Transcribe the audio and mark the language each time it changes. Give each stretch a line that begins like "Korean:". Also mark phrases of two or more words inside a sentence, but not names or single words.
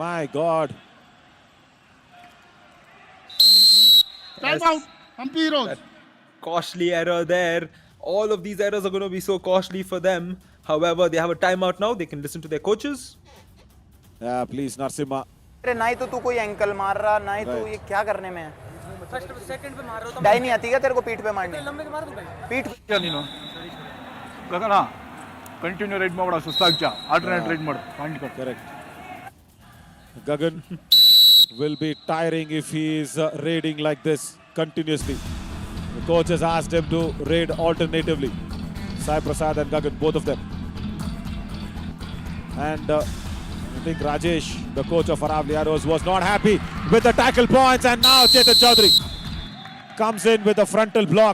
English: My God. Time out. Hampi Heroes. Costly error there. All of these errors are going to be so costly for them. However, they have a timeout now. They can listen to their coaches. Yeah, please, Narsimha.
Hindi: अरे ना ही तो तू कोई एंकल मार रहा ना ही तू ये क्या करने में है सेकंड पे मार रहा हूं डाई नहीं आती क्या तेरे को पीठ पे मारने लंबे के मार दूं पीठ पे
Kannada: ನೀನು ಗಗನ
English: continue raid
Kannada: ಮಾಡಬೇಡ ಸುಸ್ತಾಗ್ಚಾ
English: alternate raid
Kannada: ಮಾಡು
English: point cut Correct. Gagan will be tiring if he is raiding like this continuously. The coach has asked him to raid alternatively. Sai Prasad and Gagan, both of them. And I think Rajesh, the coach of Aravali Arrows, was not happy with the tackle points, and now Chetan Chaudhary comes in with a frontal block.